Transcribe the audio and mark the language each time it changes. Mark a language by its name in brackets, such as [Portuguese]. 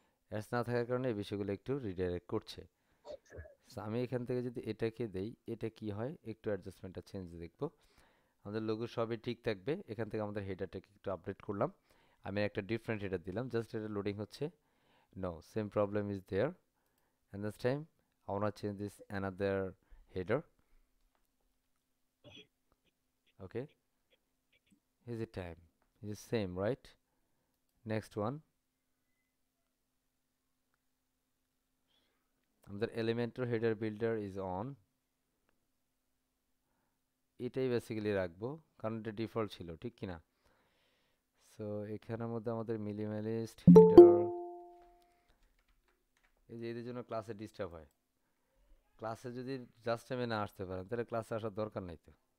[Bangla] Ads না থাকার কারণে এই বিষয়গুলো একটু রিডাইরেক্ট করছে। সো আমি এখান থেকে যদি এটাকে দেই, এটা কি হয়, একটু অ্যাডজাস্টমেন্টটা চেঞ্জ দেখবো। আমাদের লোগো সবই ঠিক থাকবে। এখান থেকে আমাদের হেডারটাকে একটু আপডেট করলাম। আমি একটা ডিফারেন্ট হেডার দিলাম, জাস্ট এটা লোডিং হচ্ছে। [English] No, same problem is there. And this time I want to change this another header. Okay, is it time? Is it same, right? Next one, [Bangla] আমাদের [English] elementor header builder is on. [Bangla] এটাই basically রাখবো, কারণ এটা default ছিল, ঠিক কি না? So এখানের মধ্যে আমাদের মিনিমালিস্ট হেডার, এই যে এদের জন্য ক্লাসে ডিস্টার্ব হয়। ক্লাসে যদি জাস্ট টাইমে না আসতে পারেন তাহলে ক্লাসে আসার দরকার নাই তো।